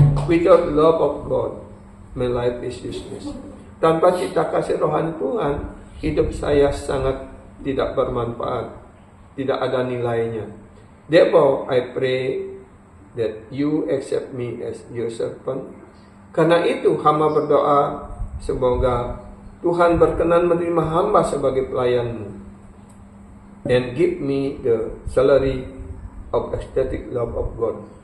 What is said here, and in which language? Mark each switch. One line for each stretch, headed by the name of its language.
English: Without love of God, my life is useless.
Indonesian: Tanpa cinta kasih rohani Tuhan, hidup saya sangat tidak bermanfaat, tidak ada nilainya.
English: Therefore, I pray that you accept me as your servant.
Indonesian: Karena itu, hamba berdoa, semoga Tuhan berkenan menerima hamba sebagai pelayanmu.
English: And give me the salary of ecstatic love of God.